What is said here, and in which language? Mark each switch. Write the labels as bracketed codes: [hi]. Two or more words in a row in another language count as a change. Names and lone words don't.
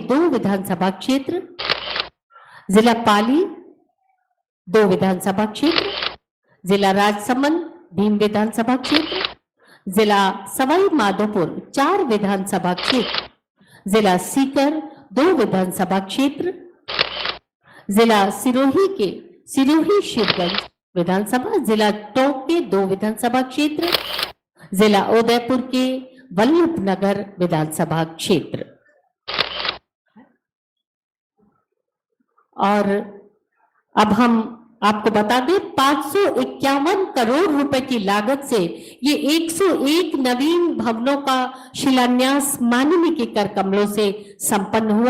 [hi] 2 विधानसभा क्षेत्र, जिला पाली 2 विधानसभा क्षेत्र, जिला राजसमंद भीम विधानसभा क्षेत्र, जिला सवाई माधोपुर 4 विधानसभा क्षेत्र, जिला सीकर 2 विधानसभा क्षेत्र, जिला सिरोही के सिरोही शिवगंज विधानसभा, जिला टोंक के 2 विधानसभा क्षेत्र, जिला उदयपुर के वल्लभनगर विधानसभा क्षेत्र। और अब हम आपको बता दें 551 करोड़ रुपए की लागत से ये 101 नवीन भवनों का शिलान्यास माननीय के कर कमलों से संपन्न हुआ।